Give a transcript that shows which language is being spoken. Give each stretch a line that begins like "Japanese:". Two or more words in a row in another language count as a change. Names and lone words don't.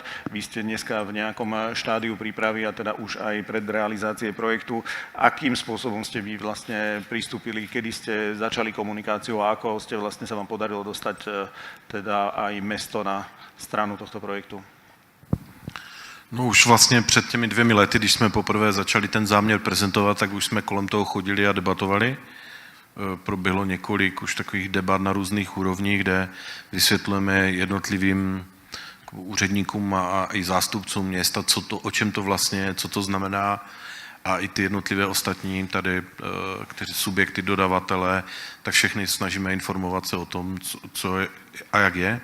Slovak: Vy ste dneska v nejakom štádiu prípravy a teda už aj pred realizácie projektu. Akým spôsobom ste vy vlastne pristúpili, kedy ste začali komunikáciu a ako ste vlastne sa vám podarilo dostať teda aj mesto na stranu tohto projektu?
Czech: No už vlastně před těmi 2 lety, když jsme poprvé začali ten záměr prezentovat, tak už jsme kolem toho chodili a debatovali. Proběhlo několik už takových debat na různých úrovních, kde vysvětlujeme jednotlivým úředníkům a i zástupcům města, o čem to vlastně je, co to znamená, a i ty jednotlivé ostatní tady, kteří subjekty, dodavatele, tak všechny snažíme informovat se o tom, co je a jak je.